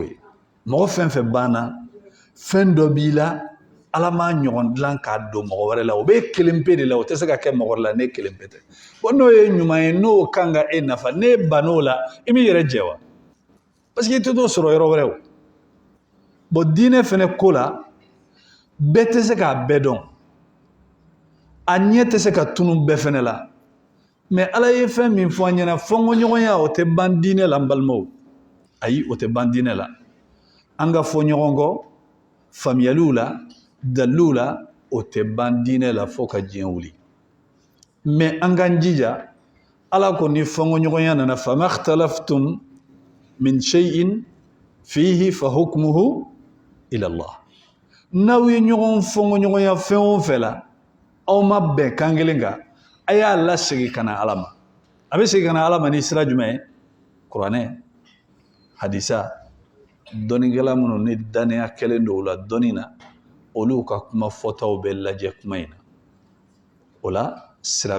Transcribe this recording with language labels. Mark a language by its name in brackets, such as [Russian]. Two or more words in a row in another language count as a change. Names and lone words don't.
[Bambara] ye mɔgɔ fɛn fɛn banna fɛn dɔ b'i la ala m'a ɲɔgɔn dilan k'a don mɔgɔ wɛrɛ la o bɛ kelen pe de la o tɛ se ka kɛ mɔgɔ wɛrɛ la ne kelen pe tɛ bon n'o ye ɲuman ye n'o kan ka e nafa n'e bann'o la i b'i yɛrɛ jɛ wa [French] parce que [Bambara] i tɛ t'o sɔrɔ yɔrɔ wɛrɛ o bon diinɛ fɛnɛ ko la bɛɛ tɛ se k'a bɛɛ dɔn a ɲɛ tɛ se ka tunu bɛɛ fɛnɛ la mais ala ye fɛn min fɔ an ɲɛna fɔnkɔɲɔgɔnya o tɛ ban diinɛ la n balimaw ayi o tɛ ban diinɛ la an ka fɔ ɲɔgɔn kɔ faamuyaliw la daliluw la o tɛ ban diinɛ la fo ka diɲɛ wuli mais an k'an jija ala ko ni fɔnkɔɲɔgɔnya nana [Arabic] فما اختلفتم من شيء فيه فحكمه إلى الله [Bambara] n'aw ye ɲɔgɔn fɔnkɔɲɔgɔnya fɛn o fɛn la aw ma bɛn kan kelen kan a y'a lasegin ka na ala ma a bɛ segin ka na ala ma ni sira jumɛn ye kuranɛ hadisa dɔnnikɛla minnu ni daniya kɛlen don o la dɔnni na olu ka kuma fɔtaw bɛ lajɛ kuma in na o la sira